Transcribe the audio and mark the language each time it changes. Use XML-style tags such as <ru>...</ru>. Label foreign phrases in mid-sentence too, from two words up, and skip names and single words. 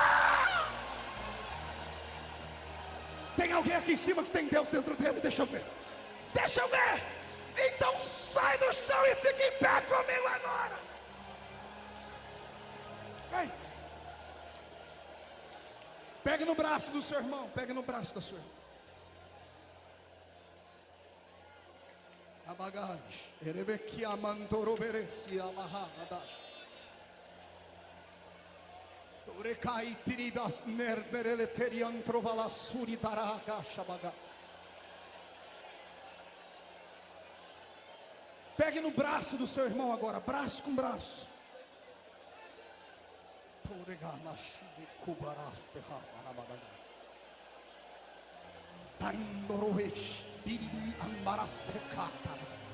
<pt>Tem alguém aqui em cima que tem Deus dentro dele? Deixa eu ver. Deixa eu ver. Então sai do chão e fica em pé comigo agora. Vem. Pegue no braço do seu irmão. Pegue no braço da sua irmã. Abagash, Erebekia Mantoroberesi, Amahadash. Urekai Tiribas Nerdereleterian Trovala Suritaraga Shabaga. Pegue no braço do seu irmão agora, braço com braço. Toreganashi Kubaraste Hamarabaga. Taindorovesh Biribi Ambaraste Kata.</pt>